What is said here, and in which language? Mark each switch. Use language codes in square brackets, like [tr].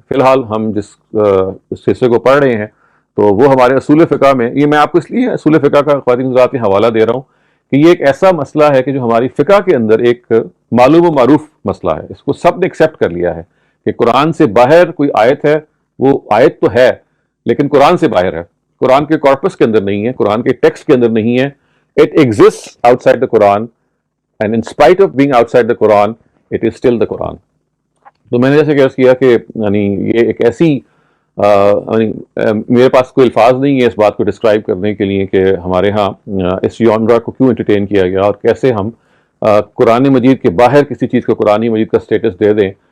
[ur] فی الحال ہم جس حصے کو پڑھ رہے ہیں تو وہ ہمارے اصول فقہ میں, یہ میں آپ کو اس لیے اصول فقہ کا خواتین حضرات کے حوالہ دے رہا ہوں کہ یہ ایک ایسا مسئلہ ہے کہ جو ہماری فقہ کے اندر ایک معلوم و معروف مسئلہ ہے. اس کو سب نے ایکسیپٹ کر لیا ہے کہ قرآن سے باہر کوئی آیت ہے, وہ آیت تو ہے لیکن قرآن سے باہر ہے, قرآن کے کارپس کے اندر نہیں ہے, قرآن کے ٹیکسٹ کے اندر نہیں ہے. [en] It exists outside the Quran, and in spite of being outside the Quran, it is still the Quran. [ur] تو میں نے جیسے عرض کیا کہ یعنی یہ ایک ایسی میرے پاس کوئی الفاظ نہیں ہے اس بات کو ڈسکرائب کرنے کے لیے کہ ہمارے ہاں اس جانرا کو کیوں انٹرٹین کیا گیا اور کیسے ہم قرآن مجید کے باہر کسی چیز کو قرآن مجید کا سٹیٹس دے دیں.